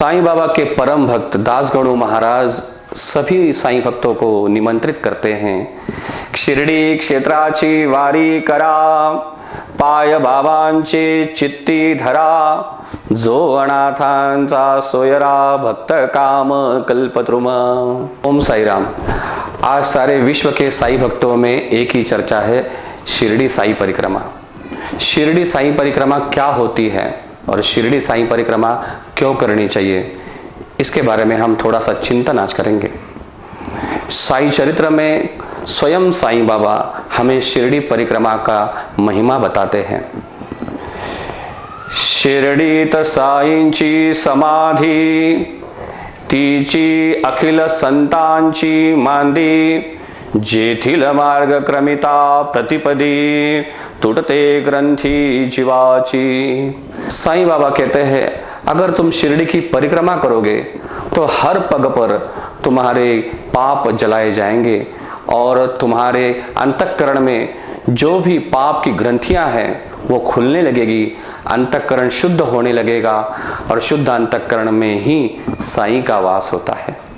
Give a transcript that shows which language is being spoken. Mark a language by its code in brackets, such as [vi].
[hi] साईं बाबा के परम भक्त दासगणु महाराज सभी साईं भक्तों को निमंत्रित करते हैं। [mr] शिर्डी क्षेत्राची वारी करा, पाय बाबांची चित्ती धरा, जो अनाथांचा सोयरा, भक्त काम कल्पद्रुम। [hi] ओम साई राम। आज सारे विश्व के साई भक्तों में एक ही चर्चा है, शिरडी साई परिक्रमा। शिरडी साई परिक्रमा क्या होती है और शिरडी साई परिक्रमा क्यों करनी चाहिए, इसके बारे में हम थोड़ा सा चिंतन आज करेंगे। साई चरित्र में स्वयं साईं बाबा हमें शिरडी परिक्रमा का महिमा बताते हैं। [mr] शिरडीत साईंची समाधी, तीची अखिल संतांची मांदी, जेथील मार्ग क्रमिता प्रतिपदी, तुटते ग्रंथी जीवाची। [hi] साईं बाबा कहते हैं अगर तुम शिरडी की परिक्रमा करोगे तो हर पग पर तुम्हारे पाप जलाए जाएंगे और तुम्हारे अंतःकरण में जो भी पाप की ग्रंथियां हैं वो खुलने लगेगी, अंतःकरण शुद्ध होने लगेगा और शुद्ध अंतःकरण में ही साईं का वास होता है।